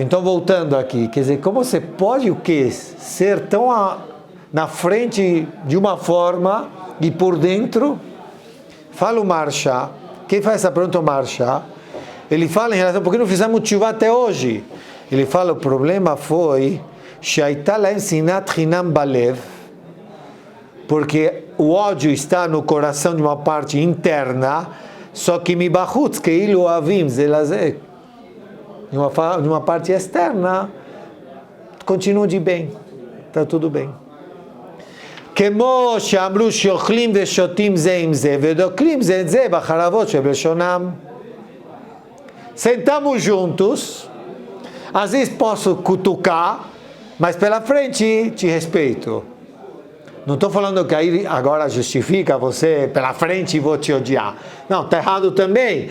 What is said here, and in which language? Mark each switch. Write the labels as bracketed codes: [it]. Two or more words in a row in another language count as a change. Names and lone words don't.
[pt] Então, voltando aqui, quer dizer, como você pode o quê? Ser tão na frente de uma forma e por dentro? Fala o Maharsha. Quem faz essa pergunta é o Maharsha. Ele fala em relação, por que não fizemos tshuva até hoje? Ele fala, o problema foi [he] שהייתה להם שנאת חינם בלב, [pt] porque o ódio está no coração de uma parte interna, só que [he] מבחוץ כאילו אוהבים זה לזה. [pt] De uma parte externa, continua de bem, está tudo bem. [he] כמו שאמרו שאוכלים ושותים זה עם זה, ודוקרים זה את זה בחרבות שבלשונם. [pt] Sentamos juntos, às vezes posso cutucar, mas pela frente te respeito. Não estou falando que aí agora justifica você pela frente e vou te odiar. Não, está errado também.